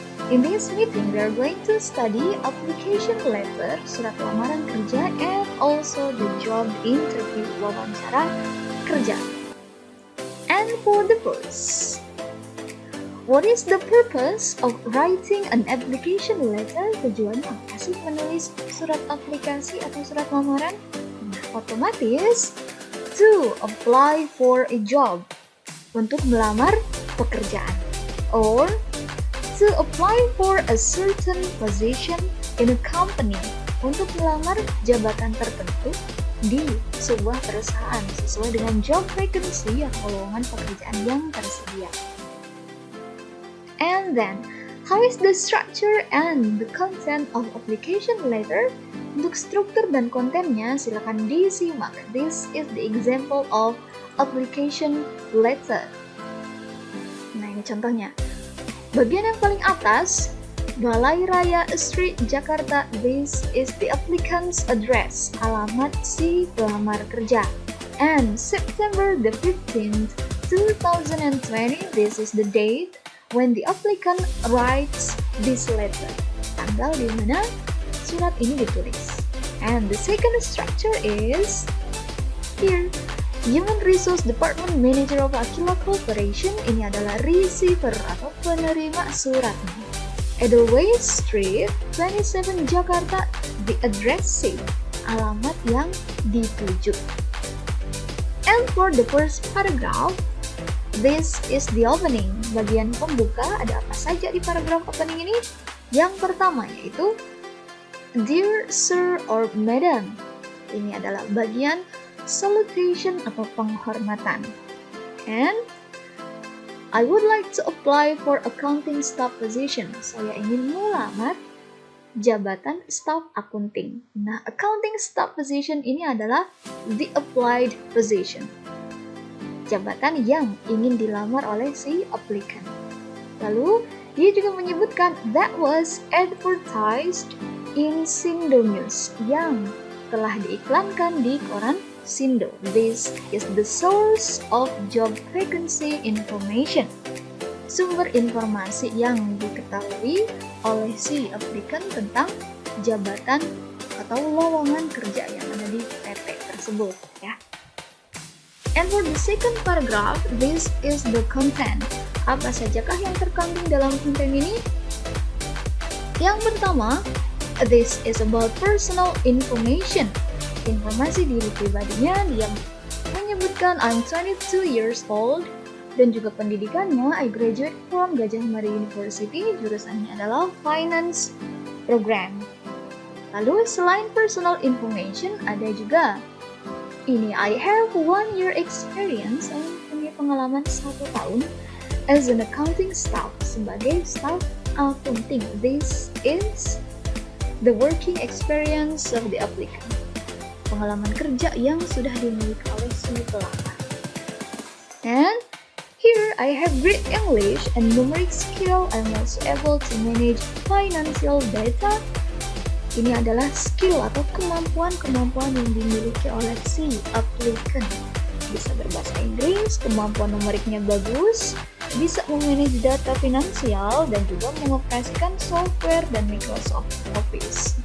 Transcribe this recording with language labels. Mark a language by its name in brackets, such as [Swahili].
[English] In this meeting, we are going to study application letter, [Indonesian] surat lamaran kerja, [English] and also the job interview, [Indonesian] wawancara kerja. [English] And for the first, what is the purpose of writing an application letter? [Indonesian] Tujuannya apa sih menulis surat aplikasi atau surat lamaran? Nah, otomatis [English] to apply for a job, [Indonesian] untuk melamar pekerjaan, [English] or to apply for a certain position in a company, [Indonesian] untuk melamar jabatan tertentu di sebuah perusahaan sesuai dengan job vacancy atau lowongan pekerjaan yang tersedia. [English] And then, how is the structure and the content of application letter? [Indonesian] Untuk struktur dan kontennya silakan disimak. [English] This is the example of application letter. [Indonesian] Nah, ini contohnya. Bagian yang paling atas, Balai Raya Street, Jakarta. [English] This is the applicant's address, [Indonesian] alamat si pelamar kerja. [English] And September the 15th, 2020, this is the date when the applicant writes this letter. [Indonesian] Tanggal di mana surat ini ditulis. [English] And the second structure is here. [Indonesian] Human Resource Department Manager of Aquila Corporation, ini adalah receiver atau penerima suratnya. Edelweiss Street, 27 Jakarta, the addressee, alamat yang dituju. [English] And for the first paragraph, this is the opening. [Indonesian] Bagian pembuka, ada apa saja di paragraf opening ini? Yang pertama yaitu Dear Sir or Madam. Ini adalah bagian salutation atau penghormatan. [English] And I would like to apply for accounting staff position. [Indonesian] Saya ingin melamar jabatan staff accounting. Nah, accounting staff position ini adalah [English] the applied position, [Indonesian] jabatan yang ingin dilamar oleh si applicant. Lalu, dia juga menyebutkan [English] that was advertised in Sindo News, [Indonesian] yang telah diiklankan di koran Sindo. [English] This is the source of job vacancy information, [Indonesian] sumber informasi yang diketahui oleh si applicant tentang jabatan atau lowongan kerja yang ada di PT tersebut, ya. [English] And for the second paragraph, this is the content. [Indonesian] Apa sajakah yang terkandung dalam konten ini? Yang pertama, [English] this is about personal information. [Indonesian] Informasi diri pribadinya, dia menyebutkan [English] I'm 22 years old, [Indonesian] dan juga pendidikannya [English] I graduate from Gajah Mada University, [Indonesian] jurusannya adalah Finance Program. Lalu selain personal information, ada juga ini [English] I have 1 year experience, [Indonesian] saya punya pengalaman 1 tahun [English] as an accounting staff, [Indonesian] sebagai staff accounting. [English] This is the working experience of the applicant, [Indonesian] pengalaman kerja yang sudah dimiliki oleh si pelamar. [English] And here I have great English and numeric skill. I'm also able to manage financial data. [Indonesian] Ini adalah skill atau kemampuan yang dimiliki oleh si applicant. Bisa berbahasa Inggris, kemampuan numeriknya bagus, bisa memanage data finansial, dan juga mengoperasikan software dan Microsoft Office.